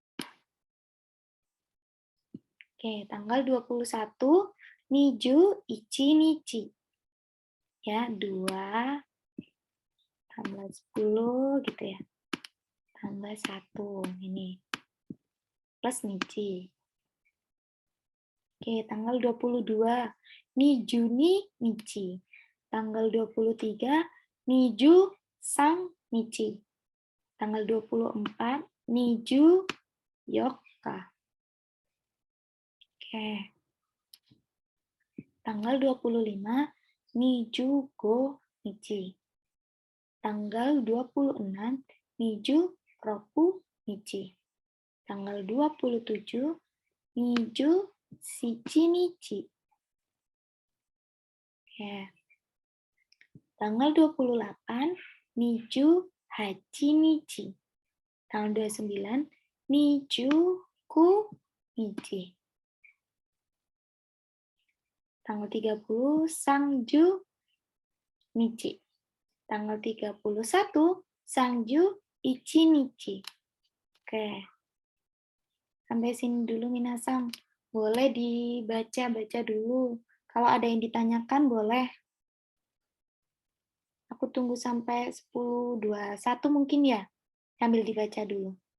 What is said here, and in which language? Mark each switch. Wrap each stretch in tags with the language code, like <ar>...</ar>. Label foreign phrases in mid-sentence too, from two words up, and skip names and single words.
<id>Oke, tanggal 21,</id> <ja>二十一日.</ja> <id>Ya, 2, tambah 10 gitu ya. Tambah 1, ini. Plus Nichi. Oke, tanggal 22,</id> <ja>二十二日.</ja> <id>Tanggal 23,</id> <ja>二十三日.</ja> <id>Tanggal 24,</id> <ja>二十四日.</ja> <id>Oke. Tanggal 25,</id> <ja>二十五日.</ja> <id>Tanggal 26,</id> <ja>二十六日.</ja> <id>Tanggal 27,</id> <ja>二十七日.</ja> <id>Oke. Tanggal 28,</id> <ja>二十八日.</ja> <id>Tanggal 29,</id> <ja>二十九日.</ja> <id>Tanggal 30,</id> <ja>三十日.</ja> <id>Tanggal 31,</id> <ja>三十一日.</ja> <id>Oke. Sampai sini dulu minasang. Boleh dibaca-baca dulu. Kalau ada yang ditanyakan boleh. Aku tunggu sampai 10.21 mungkin ya. Sambil dibaca dulu.</id>